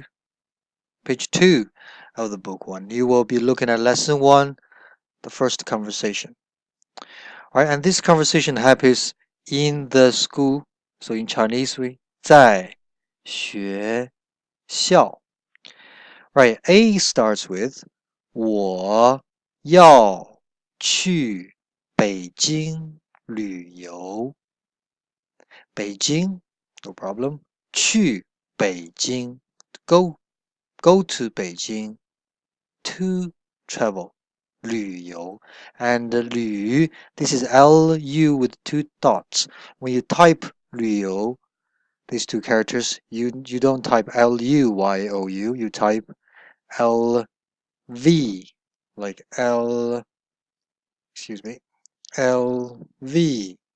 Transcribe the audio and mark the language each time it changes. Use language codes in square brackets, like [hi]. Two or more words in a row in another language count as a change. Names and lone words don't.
[en] Page 2 of the book 1. You will be looking at lesson 1, the first conversation. All right, and this conversation happens in the school. So in Chinese, we [zh] 在学校. [en] Right, A starts with [zh] 我要去北京旅游。 [en] 北京, no problem. [zh] 去北京, [en] go to Beijing, to travel, 旅游. And 旅, this is Lu with two dots. When you type 旅游, these two characters, you don't type Luyou, you type LV, like excuse me, LVYOU.